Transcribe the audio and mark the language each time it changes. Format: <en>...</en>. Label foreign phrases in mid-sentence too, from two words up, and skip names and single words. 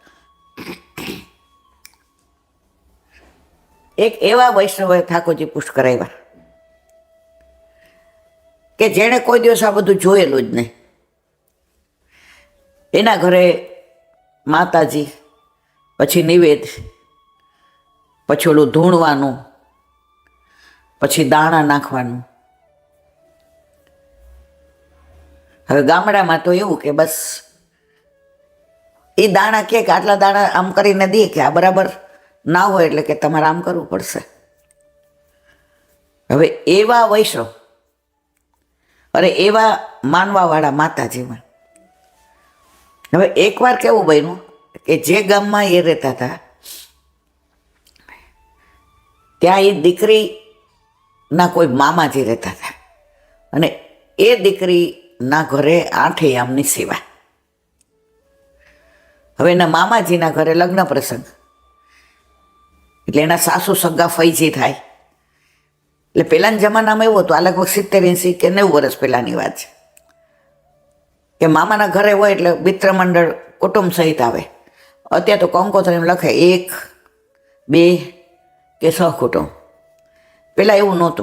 <gu>એક એવા વૈષ્ણવે ઠાકોરજી પુષ્ટ કરાવ્યા કે જેણે કોઈ દિવસ આ બધું જોયેલું જ નહીં। એના ઘરે માતાજી પછી નિવેદ પછી ઓલું ધૂણવાનું પછી દાણા નાખવાનું। હવે ગામડામાં તો એવું કે બસ એ દાણા કે આટલા દાણા આમ કરીને દે કે આ બરાબર ના હોય એટલે કે તમારે આમ કરવું પડશે। હવે એવા વૈષ્ણવ અરે એવા માનવાવાળા માતાજીમાં। હવે એક વાર કેવું બન્યું કે જે ગામમાં એ રહેતા હતા ત્યા એ દીકરી ના કોઈ મામાજી</gu> <hi>रहता था</hi> <gu>અને એ દીકરી ના ઘરે 8 યામની સેવા। હવે એના મામાજીના ઘરે લગ્ન પ્રસંગ એટલે એના સાસુ સગા ફઈજી થાય। એટલે પેલાના જમાનામાં એવું હતું, આ લગભગ 70-80 કે 90 વર્ષ પહેલાની વાત છે કે મામાના ઘરે હોય એટલે મિત્ર મંડળ કુટુંબ સહિત આવે। અત્યારે તો કંકોત્રીમાં લખે 1, 2 કે સહકુટુંબ। પેલા એવું નહોતું।</gu>